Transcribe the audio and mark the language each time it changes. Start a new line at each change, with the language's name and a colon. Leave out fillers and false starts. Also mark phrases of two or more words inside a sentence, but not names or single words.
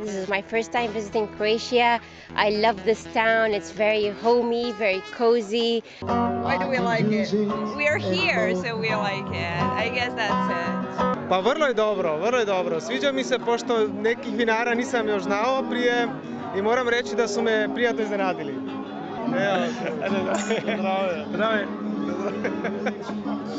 English: This is my first time visiting Croatia. I love this town. It's very homey, very cozy. Why do we like it? We are here, so we like it. I guess that's it.
Croatian: Pa vrlo je dobro. Sviđa mi se pošto nekih vinara nisam još znao prije i moram reći da su me prijatno iznenadili. Evo, zdravo.